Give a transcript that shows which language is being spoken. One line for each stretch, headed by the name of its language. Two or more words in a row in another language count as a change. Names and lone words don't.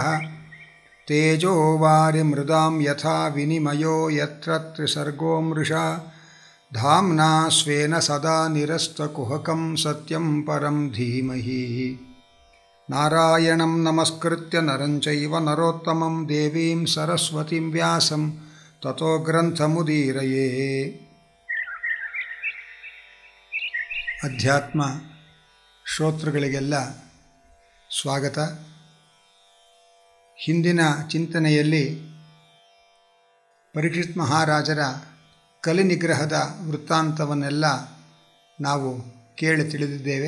Sanskrit: तेजो वारिमृदां यथा विनिमयो यत्र त्रिसर्गो मृषा धाम्ना स्वेन सदा निरस्तकुहकं सत्यं परं धीमहि। नारायणं नमस्कृत्य नरं चैव नरोत्तमं देवीं सरस्वतीं व्यासं ततो ग्रन्थमुदीरये।
Kannada: ಅಧ್ಯಾತ್ಮ ಶ್ರೋತೃಗಳಿಗೆಲ್ಲ ಸ್ವಾಗತ. ಹಿಂದಿನ ಚಿಂತನೆಯಲ್ಲಿ ಪರೀಕ್ಷಿತ್ ಮಹಾರಾಜರ ಕಲಿನಿಗ್ರಹದ ವೃತ್ತಾಂತವನ್ನೆಲ್ಲ ನಾವು ಕೇಳಿ ತಿಳಿದಿದ್ದೇವೆ.